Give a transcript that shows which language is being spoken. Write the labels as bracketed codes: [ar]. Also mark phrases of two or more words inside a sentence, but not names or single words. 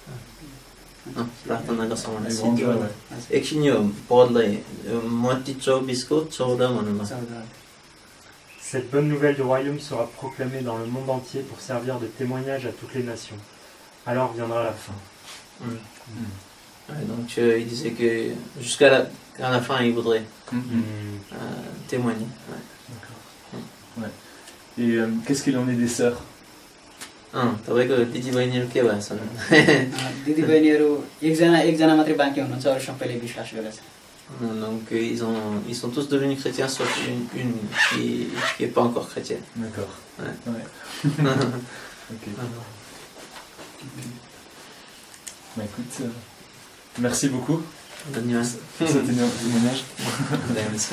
[fr] Cette bonne nouvelle du royaume sera proclamée dans le monde entier pour servir de témoignage à toutes les nations. Alors viendra la fin. Donc il disait que jusqu'à la fin il voudrait témoigner. Et qu'est-ce qu'il en est des sœurs? [ne] तपाईँको दिदीबहिनीहरू के भएछ? दिदीबहिनीहरू एकजना मात्रै बाँकी हुनुहुन्छ, अरू सबैले विश्वास गरेछ। [fr] Donc ils sont tous devenus chrétiens sauf une qui est pas encore chrétienne. D'accord. Ok. Bah écoute, merci beaucoup pour ce témoignage.